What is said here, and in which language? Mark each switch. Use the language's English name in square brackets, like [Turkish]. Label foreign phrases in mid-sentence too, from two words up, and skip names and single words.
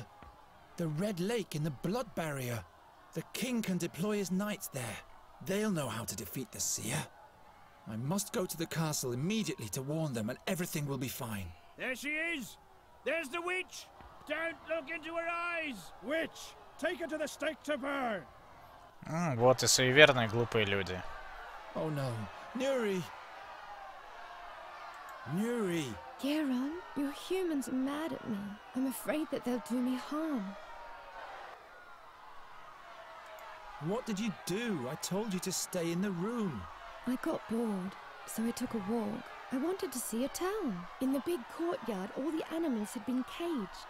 [English] The Red Lake in the blood barrier. The king can deploy his knights there. They'll know how to defeat the seer. I must go to the castle immediately to warn them, and everything will be fine. There she is! There's the witch! Don't look into her eyes! Witch! Take her to the stake to burn! [Russian] Вот и суеверные глупые люди. [English] Oh no. Nuri! Nuri! Geron, your humans are mad at me. I'm afraid that they'll do me harm. What did you do? I told you to stay in the room. I got bored, so I took a walk. I wanted to see a town. In the big courtyard, all the animals had been caged.